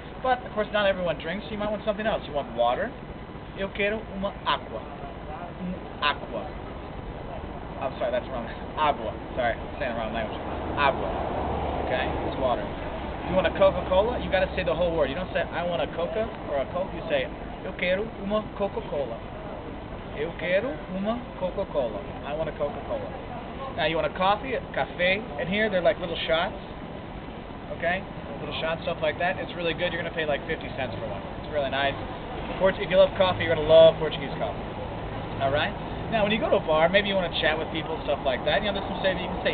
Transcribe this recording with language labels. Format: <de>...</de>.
<en>But, of course, not everyone drinks, so you might want something else. You want water?</en> <pt>Eu quero uma água.</pt> <en>Aqua. I'm sorry, that's wrong. Agua. Sorry, I'm saying the wrong language. Agua. Okay? It's water. You want a Coca-Cola? You got to say the whole word. You don't say, "I want a Coca" or a Coke. You say,</en> <pt>"Eu quero uma Coca-Cola." Eu quero uma Coca-Cola.</pt> <en>I want a Coca-Cola. Now, you want a coffee, café. And here, they're like little shots. Okay? Little shots, stuff like that. It's really good. You're going to pay like 50 cents for one. It's really nice. If you love coffee, you're going to love Portuguese coffee. Alright? Now, when you go to a bar, maybe you want to chat with people, stuff like that. There's some stuff you can say.</en>